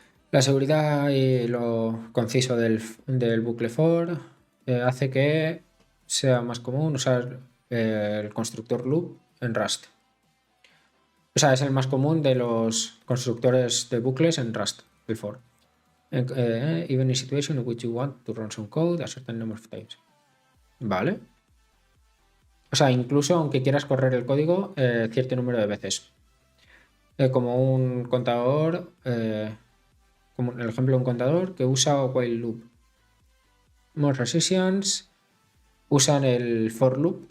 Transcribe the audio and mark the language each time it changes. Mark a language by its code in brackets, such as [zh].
[es] La seguridad y lo conciso del bucle for hace que sea más común usar el constructor loop en Rust. O sea, es el más común de los constructores de bucles en Rust, el for. [en] Even in situation in which you want to run some code a certain number of times. [es] Vale. O sea, incluso aunque quieras correr el código cierto número de veces. Como un contador, como el ejemplo de un contador que usa while loop. [en] More resistance [es] usan el for loop.